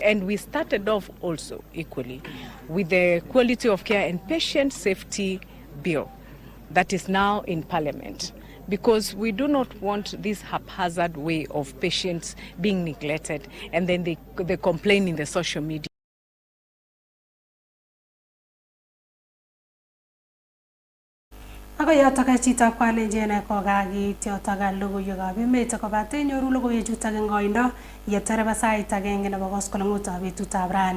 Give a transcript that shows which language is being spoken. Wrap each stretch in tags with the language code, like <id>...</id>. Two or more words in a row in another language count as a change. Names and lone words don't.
<en>And we started off also equally with the quality of care and patient safety bill that is now in Parliament. because we do not want this haphazard way of patients being neglected and then they complain in the social media.</en> <kln>Ako yotok chitab Kalenjin kokakiit yotok logoiwekab emet kobate nyoru logoiwechutok eng koindo yeterebe sait agenge nebo koskoleng'utab betutab rani.</kln>